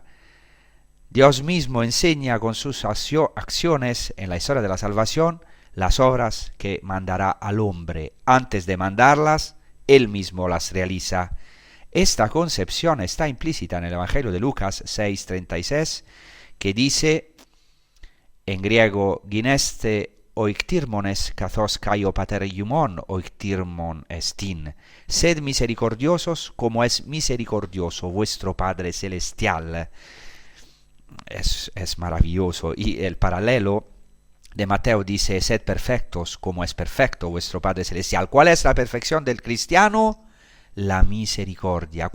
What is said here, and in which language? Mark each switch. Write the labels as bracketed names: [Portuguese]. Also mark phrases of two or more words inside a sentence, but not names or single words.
[Spanish] Dios mismo enseña con sus acciones en la historia de la salvación las obras que mandará al hombre. Antes de mandarlas, Él mismo las realiza. Esta concepción está implícita en el Evangelio de Lucas 6:36, que dice en griego: [Greek] γίνεσθε οἰκτίρμονες καθὼς καὶ ὁ πατὴρ ὑμῶν οἰκτίρμων ἐστίν. [Spanish] Sed misericordiosos como es misericordioso vuestro Padre Celestial. Es maravilloso. Y el paralelo de Mateo dice: sed perfectos como es perfecto vuestro Padre Celestial. ¿Cuál es la perfección del cristiano? La misericordia.